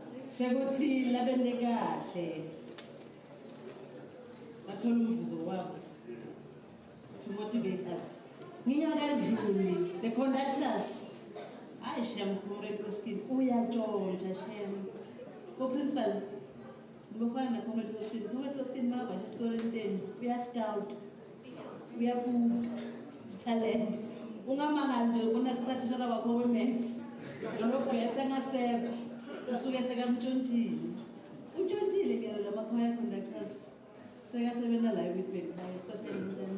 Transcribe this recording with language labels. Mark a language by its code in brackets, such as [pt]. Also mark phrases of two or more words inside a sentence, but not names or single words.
[zu] sekuthi labende kahle bathola umvuzo wabo [en] to motivate us. [zu] Ngiyakadluli [en] the conductors [zu] hayi shem comrade Oskin uyatshontsha shem ko principal ngofana na comrade Oskin maba esikoleni uya-scout uyabuka talent ungamangali nje unasathishana wakho we-maths lolobhesta ngasekho usuke sekamtshontshile utshontshile ke lamakhaya conductors sekasebenza la eWitbank naye especially